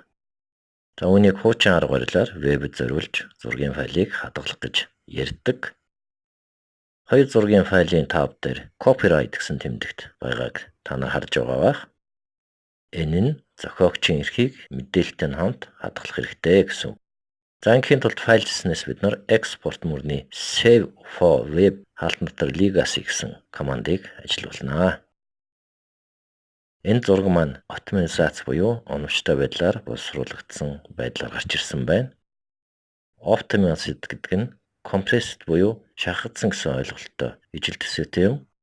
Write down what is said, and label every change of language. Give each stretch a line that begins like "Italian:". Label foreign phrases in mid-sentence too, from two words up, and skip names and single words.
Mongolian: За үүнийг хуучин арга барилаар вебд зориулж зургийн файлыг хадгалах гэж ярьдаг. Хоёр зургийн файлын тав дээр copyright гэсэн тэмдэгт байгааг та нар харж байгаа бах. Энэ нь зохиогчийн эрхийг мэдээлэлтэй хамт хадгалах хэрэгтэй гэсэн. За ингийн тулд файл хийснээс бид нар export мөрний
English: save for web
Mongolian: хаалтан дотор legacy гэсэн командыг ажиллуулнаа. Энэ зураг маань оптимизац буюу оновчтой байдлаар боловсруулагдсан байдлаар гарч ирсэн байна. Optimized гэдэг нь compressed буюу шахагдсан гэсэн ойлголттой ижил төсөөтэй юм.